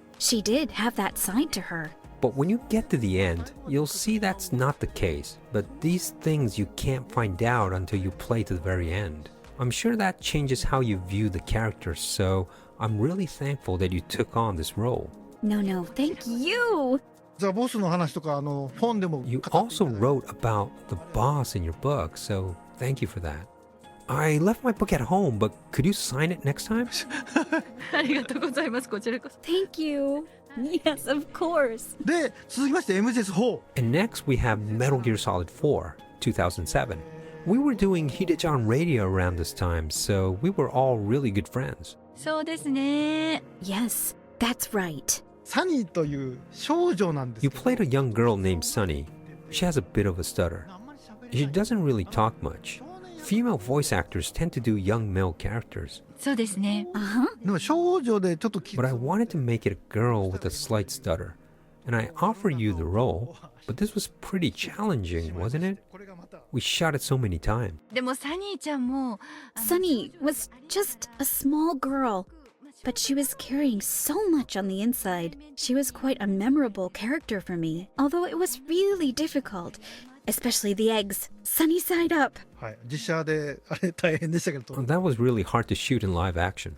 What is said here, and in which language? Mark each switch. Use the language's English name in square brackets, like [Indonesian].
[English] She did have that side to her. But when you get to the end, you'll see that's not the case. But these things you can't find out until you play to the very end. I'm sure that changes how you view the character, so I'm really thankful that you took on this role. No, thank you. [Japanese] ザ・ボスの話とか本でも [English] You also wrote about the boss in your book, so thank you for that. I left my book at home, but could you sign it next time? [Japanese] ありがとうございますこちらこそ [English] Thank you. Yes, of course. [Japanese] で続きまして MGS4 [English] And next we have Metal Gear Solid 4, 2007. We were doing Hideo Radio around this time, so we were all really good friends. [Japanese] そうですね [English] Yes, that's right. [Japanese] サニーという少女なんです [English] You [Japanese] けど [English] played a young girl named Sunny. She has a bit of a stutter. She doesn't really talk much. Female voice actors tend to do young male characters, [Japanese] そうですね [English] Uh-huh. [Japanese] でも少女でちょっとき [English] but I wanted to make it a girl with a slight stutter. And I offered you the role, but this was pretty challenging, wasn't it? [Japanese] これがまた [English] We shot it so many times. [Japanese] でもサニーちゃんも [English] Sunny was just a small girl, but she was carrying so much on the inside. She was quite a memorable character for me, although it was really difficult, especially the eggs, sunny side up. [Japanese] はい実写であれ大変でしたけど [English] That was really hard to shoot in live action.